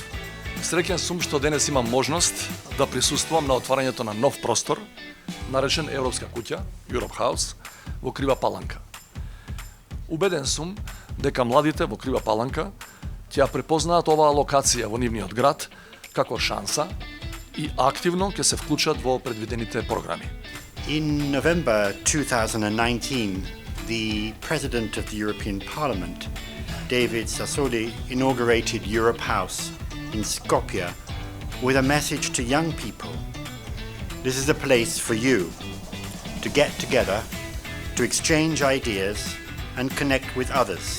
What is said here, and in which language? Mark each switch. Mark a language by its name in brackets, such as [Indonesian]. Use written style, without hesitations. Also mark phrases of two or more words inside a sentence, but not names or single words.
[Macedonian] Среќен сум што денес имам можност да присуствувам на отварањето на нов простор, наречен Европска куќа, Europe House, во Крива Паланка. Убеден сум дека младите во Крива Паланка ќе ја препознаат оваа локација во нивниот град како шанса и активно ќе се вклучат во предвидените програми. [English] In November 2019, the President of the European Parliament, David Sassoli, inaugurated Europe House in Skopje with a message to young people. This is a place for you to get together, to exchange ideas and connect with others.